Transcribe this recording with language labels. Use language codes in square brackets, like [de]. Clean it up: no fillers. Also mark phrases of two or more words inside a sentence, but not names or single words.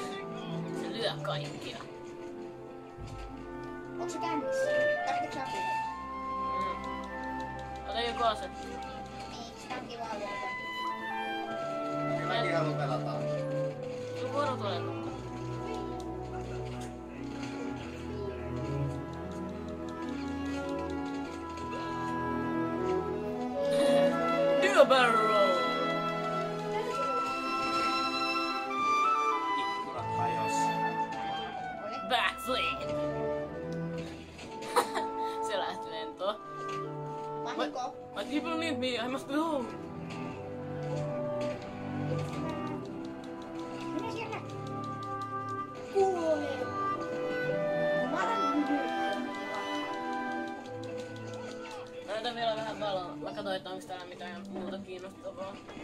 [fi] Se lyö kaikkia. Onko se kännissä? Tarvitsetko sä apua? kiva se. Niin, sitä on kiva luota. Mäkin haluan pelata. Sun vuoro tulee. [en] Do a barrel roll. [fi] Ikkunat hajos. Oli. Backflip. Se lähti lentoon. Vahinko. [en] My people need me, I must go. [fi] Minä siellä. Kuule. Näytän vielä vähän valoa. Mä katsoin, että onko täällä mitään muuta kiinnostavaa.